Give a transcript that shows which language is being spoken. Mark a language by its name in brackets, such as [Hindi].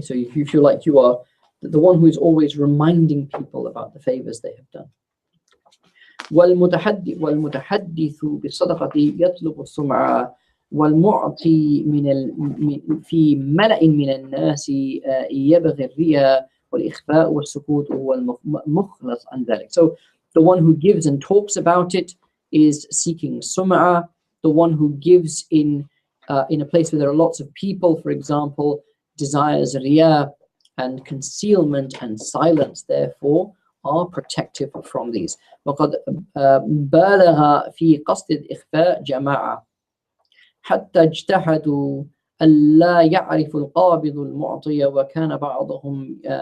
[English] So if you feel like you are the one who is always reminding people about the favors they have done. [Arabic] والمتحدث بالصدقة يطلب السمعة والمعطي في ملأ من الناس يبغي الرياء والإخفاء والسكوت هو المخلص عن ذلك. [English] So the one who gives and talks about it is seeking sum'ah. The one who gives in a place where there are lots of people, for example, desires riya, and concealment and silence, therefore, are protective from these. [Arabic] وقد بالغ في قصد الإخفاء جماعة حتى اجتهدوا ألا يعرف القابض المعطي وكان بعضهم